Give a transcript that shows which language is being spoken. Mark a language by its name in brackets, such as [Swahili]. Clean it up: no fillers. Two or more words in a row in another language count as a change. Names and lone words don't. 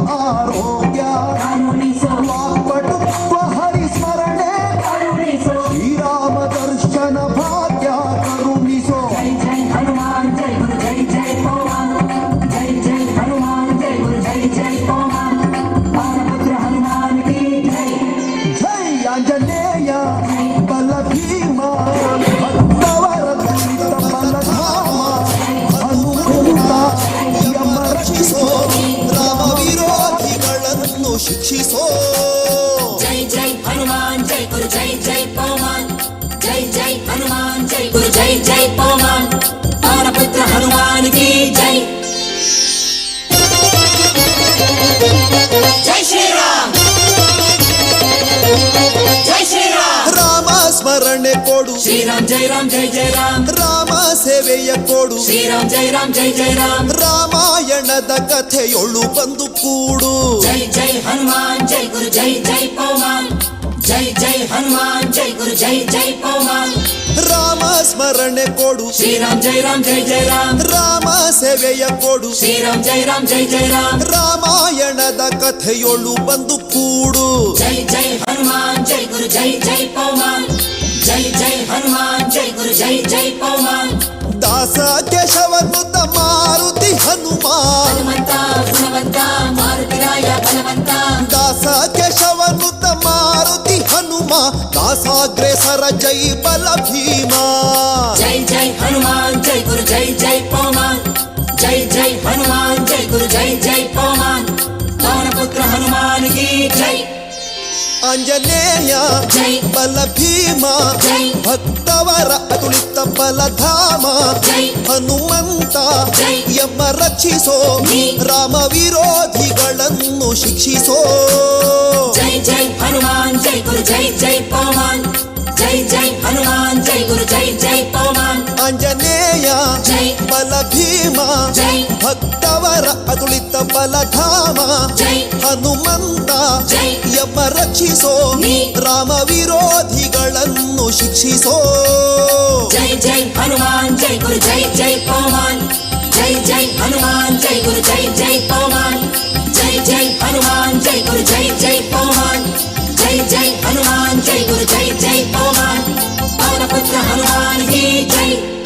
[Kannada] ಆರೋಗ್ಯ ವಾಕ್ಪಟುತ್ವ ಹರಿಸ್ಮರಣೆ ಶ್ರೀರಾಮ ದರ್ಶನ ಭಾಗ್ಯ ಕರುಣಿಸೋ [Hindi] जय जय हनुमान जय गुरु जय जय पवन जय जय हनुमान जय गुरु जय जय पवन बाणपुत्र हनुमान की जय [Kannada] ಜೈ ಆಂಜನೇಯ ಬಲ ಭೀಮ ಭಕ್ತವರ ದುರಿತ ಬಲಧಾಮ ಹನುಮಂತ ಯಮ ರಕ್ಷಿಸೋ ರಾಮ ವಿರೋಧಿಗಳನ್ನು ಶಿಕ್ಷಿಸೋ [Hindi] जय जय हनुमान जय गुरु जय जय पवन जय जय हनुमान जय गुरु जय जय पवन बाणपुत्र हनुमान की जय जय श्री राम जय श्री राम [Kannada] ರಾಮ ಸ್ಮರಣೆ ಕೊಡು [Hindi] श्री राम जय राम जय जय राम [Kannada] ರಾಮ ಸೇವೆಯ ಕೊಡು [Hindi] श्री राम जय राम जय जय राम [Kannada] ರಾಮಾಯಣದ ಕಥೆಯೊಳು ಬಂದು ಕೂಡು [Hindi] जय जय हनुमान जय गुरु जय जय पवन जय जय हनुमान जय गुरु जय जय पवन [Kannada] ರಾಮ ಸ್ಮರಣೆ ಕೊಡು [Hindi] श्री राम जय जय राम [Kannada] ರಾಮ ಸೇವೆಯ ಕೊಡು [Hindi] श्री राम जय जय राम [Kannada] ರಾಮಾಯಣದ ಕಥೆಯೊಳು ಬಂದು ಕೂಡು [Hindi] जय जय हनुमान जय गुरु जय जय पवन जय जय हनुमान जय गुरु जय जय पवन [Kannada] ದಾಸ ಕೇಶವನುತ ಮಾರುತಿ ಹನುಮ [Hindi] हनुमंता गुणवंता मारुतिराय बलवंता [Kannada] ದಾಸ ಕೇಶವನುತ ಮಾರುತಿ ಹನುಮ ದಾಸಾಗ್ರೇಸರ ಜೈ ಬಲ ಭೀಮ [Hindi] जय जय हनुमान जय गुरु जय जय पवन जय जय हनुमान जय गुरु जय जय पवन पवनपुत्र हनुमान की जय [Kannada] ಆಂಜನೇಯ [Hindi] जय [Kannada] ಬಲ ಭೀಮ [Hindi] जय [Kannada] ಭಕ್ತವರ ಅತುಳಿತ ಬಲಧಾಮ [Hindi] जय [Kannada] ಹನುಮಂತ ಜೈ. ಯಮ ರಕ್ಷಿಸೋ ನೀ. ರಾಮ ವಿರೋಧಿಗಳನ್ನು ಶಿಕ್ಷಿಸೋ [Hindi] जय जय हनुमान जय गुरु जय जय पवन जय जय हनुमान जय गुरु जय जय पवन [Kannada] ಆಂಜನೇಯ [Hindi] जय [Kannada] ಬಲ ಭೀಮ [Hindi] जय [Kannada] ಭಕ್ತವರ ಅತುಳಿತ ಬಲಧಾಮ [Hindi] जय [Kannada] ಹನುಮಂತ ಜೈ. ಯಮ ರಕ್ಷಿಸೋ ನೀ. ರಾಮ ವಿರೋಧಿಗಳನ್ನು ಶಿಕ್ಷಿಸೋ [Hindi] जय जय हनुमान जय गुरु जय जय पवन जय जय हनुमान जय गुरु जय जय पवन जय जय हनुमान जय गुरु जय जय पवन जय जय हनुमान जय गुरु जय जय पवन पवनपुत्र हनुमान की जय